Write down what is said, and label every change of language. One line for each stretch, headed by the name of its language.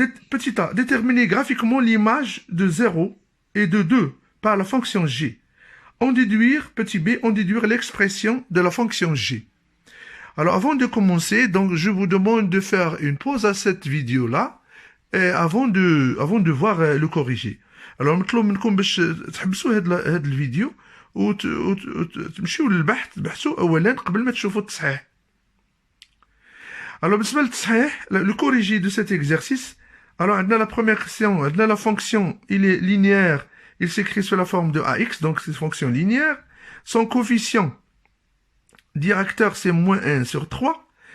French: Petit a, déterminer graphiquement l'image de 0 et de 2 par la fonction G. En déduire, petit b, en déduire l'expression de la fonction G. Alors avant de commencer, donc je vous demande de faire une pause à cette vidéo-là, avant de voir le corriger. Alors
Arabic: نطلب منكم باش تحبسوا هاد الفيديو وتمشيو للبحث تبحثوا اولا قبل ما تشوفوا التصحيح.
French: Alors
Arabic: بالنسبه للتصحيح
French: le corrigé de cet exercice. Alors
Arabic: عندنا
French: la première question, عندنا la fonction, il est linéaire, il s'écrit sous la forme de ax, donc c'est une fonction linéaire. Son coefficient directeur c'est moins 1 sur 3.